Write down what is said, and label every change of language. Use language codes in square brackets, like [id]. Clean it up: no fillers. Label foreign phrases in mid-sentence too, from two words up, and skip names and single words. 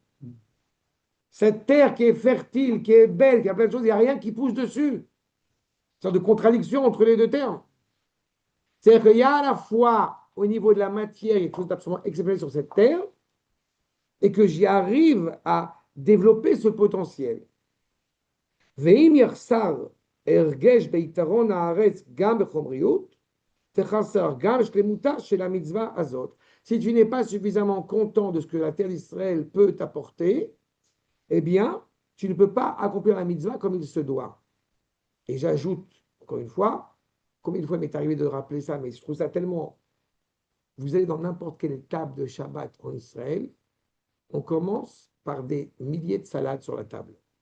[fr] Cette terre qui est fertile, qui est belle, qui a plein de choses, il n'y a rien qui pousse dessus. Une sorte de contradiction entre les deux termes. C'est-à-dire qu'il y a à la fois, au niveau de la matière, quelque chose d'absolument exceptionnel sur cette terre, et que j'y arrive à développer ce potentiel. [he] ואם יחסר הרגש ביתרון הארץ גם בחומריות, תחסר גם שלמותה של המצווה הזאת. [fr] Si tu n'es pas suffisamment content de ce que la terre d'Israël peut t'apporter, eh bien, tu ne peux pas accomplir la mitzvah comme il se doit. Et j'ajoute, encore une fois, combien de fois il m'est arrivé de rappeler ça, mais je trouve ça tellement... Vous allez dans n'importe quelle table de Shabbat en Israël, on commence par des milliers de salades sur la table.